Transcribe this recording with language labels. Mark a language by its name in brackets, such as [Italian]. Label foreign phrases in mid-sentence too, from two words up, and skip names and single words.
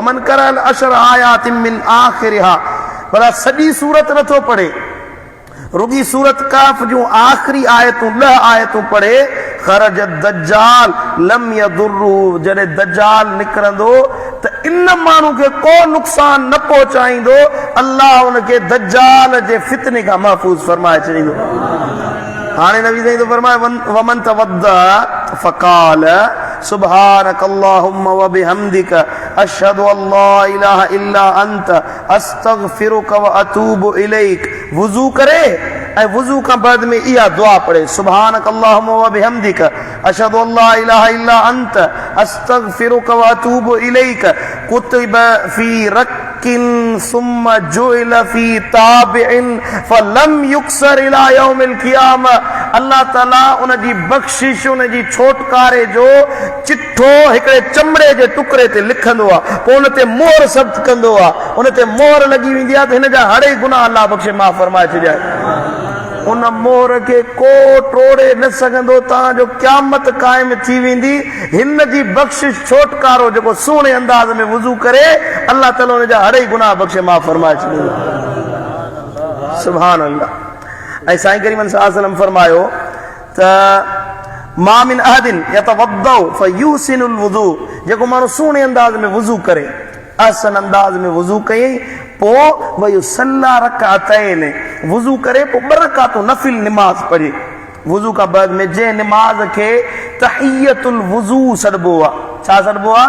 [Arabic] ومن قرأ عشر آيات من آخرها, [Sindhi] भला सॼी सूरत नथो पढ़े, रुॻी सूरत कहफ़ जूं आख़िरी आयतूं 10 आयतूं पढ़े, [Arabic] خرج الدجال لم يضره, [Sindhi] जॾहिं दज्जाल निकिरंदो त इन माण्हू खे को नुक़सान न पहुचाईंदो, अल्लाह उनखे दज्जाल जे फितने खां महफ़ूज़ फरमाए छॾींदो। हाणे नबी साईं तो फरमाए [Arabic] ومن توضأ فقال سبحانك اللهم وبحمدك أشهد أن لا إله إلا أنت أستغفرك وأتوب إليك, [Sindhi] वुज़ू करे ऐं वुज़ू खां बाद में इहा दुआ पढ़े, [Arabic] سبحانك اللهم وبحمدك أشهد أن لا إله إلا أنت أستغفرك وأتوب إليك كتب في رق ثم جعل في طابع فلم يكسر إلى يوم القيامة. [Sindhi] अल्लाह ताला उन जी बख़्शिश, उन जी छोटकारे जो चिठो हिकिड़े चमड़े जे टुकड़े ते लिखंदो आहे, पोइ उन ते मोहर सब्त कंदो आहे, उन ते मोहर लॻी वेंदी आहे त हिन जा हर गुनाह अल्लाह बख़्शे माफ़ फरमाए छॾिया। उन मोहर खे को टोड़े न सघंदो, तव्हांजो क़यामत क़ाइम थी वेंदी। हिन जी बख़्शिश छोटकारो जेको सुहिणे अंदाज़ में वुज़ू करे, अल्लाह ताला उन जा हर गुनाह बख़्शे माफ़ फरमाए छॾींदो। [Arabic] سبحان الله. [Sindhi] ऐं साईं करीम [Arabic] صلى الله عليه وسلم [Sindhi] फरमायो त [Arabic] ما من أحد يتوضأ فيحسن الوضوء, [Sindhi] जेको माण्हू सुहिणे अंदाज़ में वुज़ू करे, अहसन अंदाज़ में वुज़ू कयई, पोइ [Arabic] ويصلي ركعتين, [Sindhi] वुज़ू करे पोइ 2 रकातूं नफ़िल निमाज़ पढ़े। वुज़ू खां बाद में जंहिं निमाज़ खे [Arabic] تحية الوضوء [Sindhi] सॾिबो आहे, छा सॾिबो आहे?